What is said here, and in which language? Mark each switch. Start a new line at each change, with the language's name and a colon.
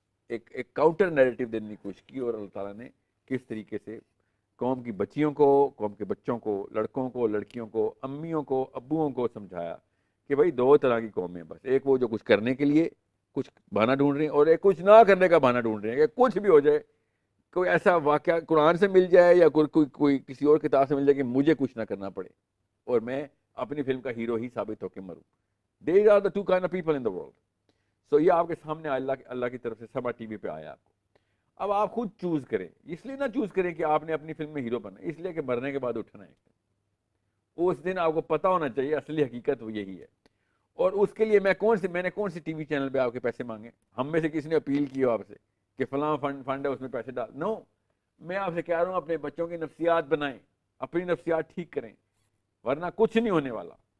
Urdu: ایک counter narrative دینے کی کوشش کی, اور اللہ تعالیٰ نے کس طریقے سے قوم کی بچیوں کو, قوم کے بچوں کو, لڑکوں کو, لڑکیوں کو, امیوں کو, ابوؤں کو سمجھایا کہ بھائی 2 طرح کی قومیں, بس ایک وہ جو کچھ کرنے کے لیے کچھ بہانہ ڈھونڈ رہے ہیں, اور ایک کچھ نہ کرنے کا بہانہ ڈھونڈ رہے ہیں کہ کچھ بھی ہو جائے, کوئی ایسا واقعہ قرآن سے مل جائے یا کوئی کسی اور کتاب سے مل جائے کہ مجھے کچھ نہ کرنا پڑے اور میں اپنی فلم کا ہیرو ہی ثابت ہو کے مروں.
English: These are the 2 kind of people in the world.
Urdu: So یہ آپ کے سامنے اللہ کی طرف سے سما ٹی وی پہ آیا آپ کو. اب آپ خود چوز کریں, اس لیے نہ چوز کریں کہ آپ نے اپنی فلم میں ہیرو بننا, اس لیے کہ مرنے کے بعد اٹھنا ہے. اس دن آپ کو پتہ ہونا چاہیے اصلی حقیقت وہ یہی ہے. اور اس کے لیے میں نے کون سی ٹی وی چینل پہ آپ کے پیسے مانگے؟ ہم میں سے کسی نے اپیل کی ہو آپ سے کہ فلاں فنڈ ہے اس میں پیسے ڈال؟ نو, میں آپ سے کہہ رہا ہوں اپنے بچوں کی نفسیات بنائیں, اپنی نفسیات ٹھیک کریں, ورنہ کچھ نہیں ہونے والا.